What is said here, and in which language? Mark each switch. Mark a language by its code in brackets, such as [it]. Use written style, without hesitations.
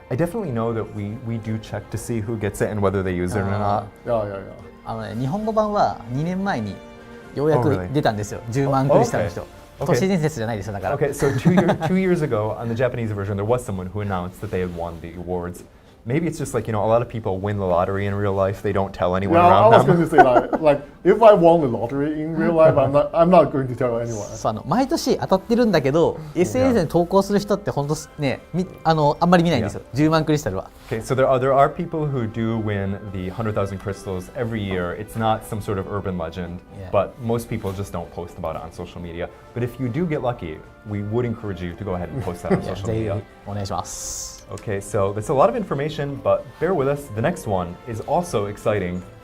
[en] I definitely know that we do check to see who gets it and whether they use it or not. Yeah. [ja] 日本語版は2年前にようやく出たんですよ。10万クリスタルの人。都市伝説じゃないですよだから。 [en] Okay, so 2 years ago on the Japanese version, there was someone who announced that they had won the awards. Maybe it's just like, a lot of people win the lottery in real life. They don't tell anyone Yeah, around I was them. going to say that. Like, if I won the lottery in real life, I'm not going to tell anyone. [ja] そう毎年当たってるんだけど、SNS に投稿する人って本当ね、あんまり見ないんですよ。 10万クリスタルは。 [en] Okay, so there are people who do win the 100,000 crystals every year. It's not some sort of urban legend, but most people just don't post about it on social media. But if you do get lucky, we would encourage you to go ahead and post that on social [ja] ぜひ [en] media. [ja] お願いします。 [en] Okay, so that's a lot of information, but bear with us. The next one is also exciting.